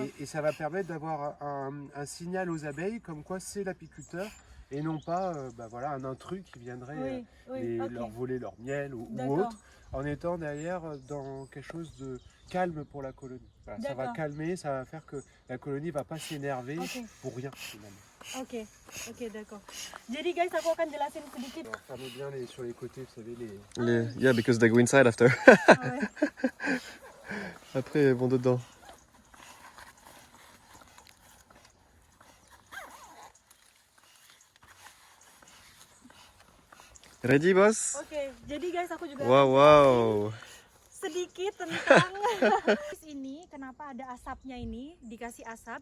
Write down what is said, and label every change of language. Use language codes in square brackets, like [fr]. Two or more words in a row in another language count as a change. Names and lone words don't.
[fr] Et ça va permettre d'avoir un signal aux abeilles comme quoi c'est l'apiculteur et non pas voilà, un intrus qui viendrait Oui, oui, ok. leur voler leur miel ou D'accord. autre, en étant derrière dans quelque chose de calme pour la colonie. Voilà, ça va D'accord. calmer, ça va faire que la colonie ne va pas s'énerver Ok. pour rien finalement. [id] Oke, oke, d'accord. Jadi guys, aku akan jelasin sedikit. [fr] Alors fermez bien sur les côtés, vous savez, les... [en] Yeah, because they go inside after. [fr] Ah ouais. Après, ils vont dedans. [en] Ready, boss? [id] Oke, jadi guys aku juga Wow, wow. sedikit tentang ini, kenapa ada asapnya ini, dikasih asap.